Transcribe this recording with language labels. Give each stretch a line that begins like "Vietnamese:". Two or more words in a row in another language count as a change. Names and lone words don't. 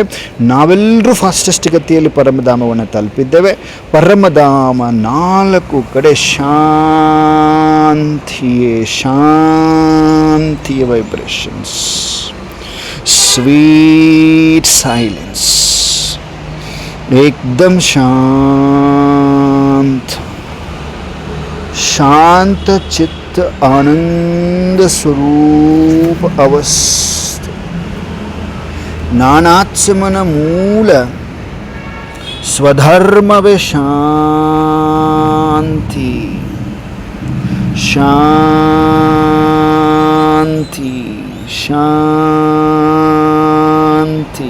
Kannada: ನಾವೆಲ್ಲರೂ ಫಾಸ್ಟೆಸ್ಟ್ ಗತಿಯಲ್ಲಿ ಪರಮಧಾಮವನ್ನು ತಲುಪಿದ್ದೇವೆ. ಪರಮಧಾಮ 4 ಕಡೆ ಶಾಂತಿಯ ವೈಬ್ರೇಷನ್ಸ್,
English: sweet silence,
Kannada: ಏಕದಮ್ ಶಾಂತ ಚಿತ್ತ ಆನಂದ ಸ್ವರೂಪ ಅವಸ್ಥೆ. ನಾನಾತ್ಮನ ಮೂಲ ಸ್ವಧರ್ಮವೇ ಶಾಂತಿ. ಶಾಂತಿ ಶಾಂತಿ.